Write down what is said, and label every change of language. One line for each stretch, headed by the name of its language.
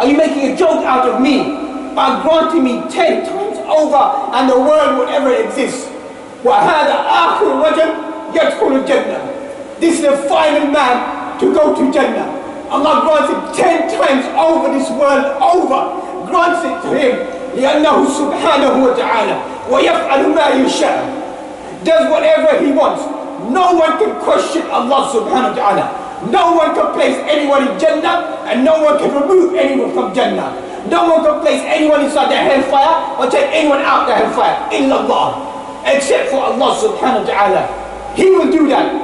English: Are you making a joke out of me? By granting me 10 times over and the world will ever exist.
Arabic: وَهَذَا آخِرُ رَجَلْ يَدْخُلُ الْجَنَّةِ.
English: This is the final man to go to Jannah. Allah grants him 10 times over this world over. Grants it to him.
Arabic: لأنه سبحانه وتعالى ويفعل ما يشاء.
English: does whatever he wants. No one can question Allah subhanahu wa ta'ala. No one can place anyone in Jannah, and no one can remove anyone from Jannah. No one can place anyone inside the hellfire or take anyone out the hellfire, illallah, except for Allah subhanahu wa ta'ala. He will do that.